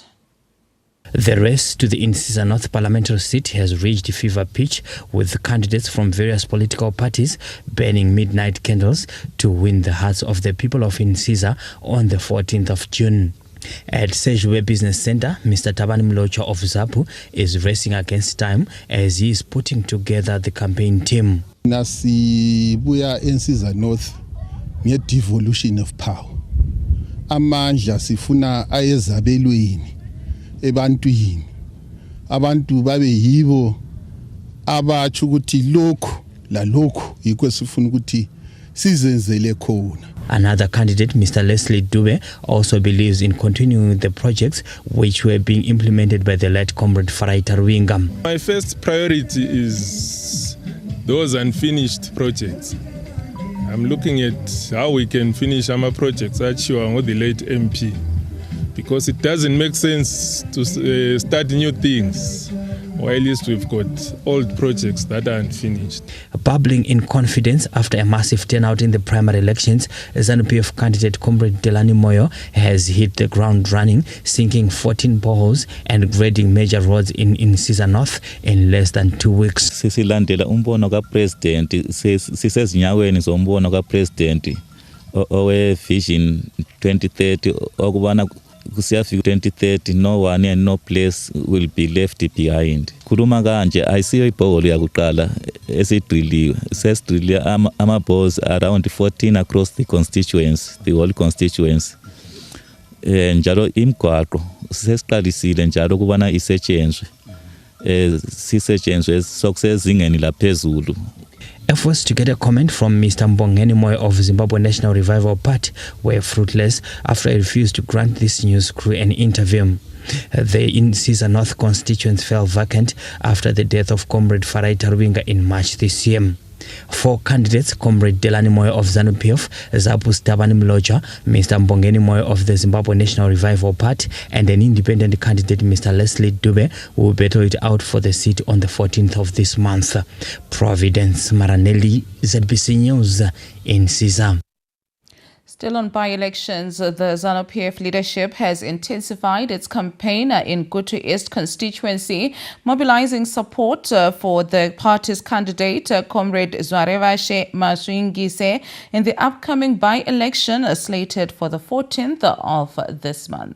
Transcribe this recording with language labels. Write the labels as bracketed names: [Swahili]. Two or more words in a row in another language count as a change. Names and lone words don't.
[English] The race to the Insiza North parliamentary seat has reached fever pitch, with candidates from various political parties burning midnight candles to win the hearts of the people of Insiza on the 14th of June. At Sejwe Business Center, Mr. Tabani Mlocha of ZAPU is racing against time as he is putting together the campaign team. [North Ndebele] Nasibuya Insiza North nge [English] devolution of power. [North Ndebele] Amandla sifuna ayezabelweni ebantwini. Abantu babe yibo abatsho ukuthi lokhu la lokhu yikho sifuna ukuthi sizenzele khona. [English] Another candidate, Mr. Leslie Dube, also believes in continuing the projects which were being implemented by the late comrade Farai Taruingam. My first priority is those unfinished projects. I'm looking at how we can finish our projects at Hwange, the late MP, because it doesn't make sense to start new things while we've got old projects that are unfinished. Bubbling in confidence after a massive turnout in the primary elections, ZANU-PF candidate Comrade Delani Moyo has hit the ground running, sinking 14 boreholes and grading major roads in Insiza North in less than 2 weeks. [North Ndebele] Sisilandela umbono kaPresident, sisezinyaweni zombono kaPresident owe Vision 2030 okubana kusiyafika 2030 [English] no one and no place will be left behind. [North Ndebele] Khuluma kanje ayisiyo ibhoholo yakuqala esidrilliwe. [English] Sesidrilliwe ama-boreholes around 14 across the constituents, the whole constituents. [North Ndebele] Njalo imigwaqo sesiqalisile njalo kubana isetshenzwe. Sisetshenzwe sokusezingeni laphezulu. [English] Efforts to get a comment from Mr. Mbongeni Moyo of Zimbabwe National Revival Party were fruitless after he refused to grant this news crew an interview. The Insiza North constituents fell vacant after the death of Comrade Farai Tarwinga in March this year. 4 candidates, Comrade Delani Moyo of ZANU-PF, Zapus Tabani Mloja, Mr. Mbongeni Moyo of the Zimbabwe National Revival Party, and an independent candidate, Mr. Leslie Dube, will battle it out for the seat on the 14th of this month. Providence Maranelli, ZBC News, Insiza. Still on by-elections, the ZANU-PF leadership has intensified its campaign in Gutu East constituency, mobilizing support for the party's candidate, Comrade Zwarevashe Maswingise, in the upcoming by-election slated for the 14th of this month.